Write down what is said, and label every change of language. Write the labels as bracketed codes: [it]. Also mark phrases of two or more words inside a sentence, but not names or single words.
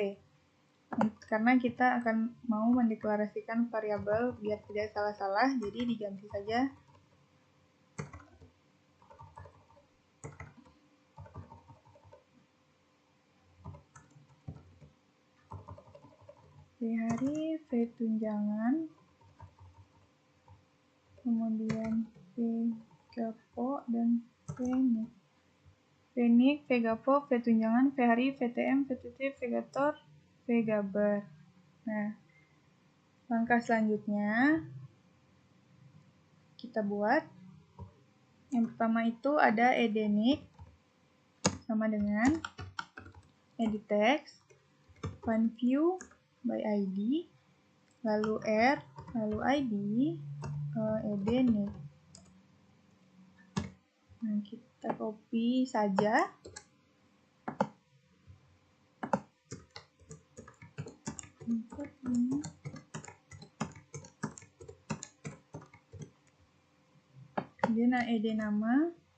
[id] Karena kita akan mau mendeklarasikan variabel biar tidak salah-salah, jadi diganti saja v hari, v tunjangan, kemudian v gapo, dan v nick. V nick, v gapo, v tunjangan, v hari, vtm, vtt, v gator, v gaber. Nah, langkah selanjutnya kita buat. Yang pertama itu ada ed nick sama dengan [en] edit text, find view by id, [id] lalu r, lalu id, ed nick. Nah, kita copy saja. Kemudian ed nama.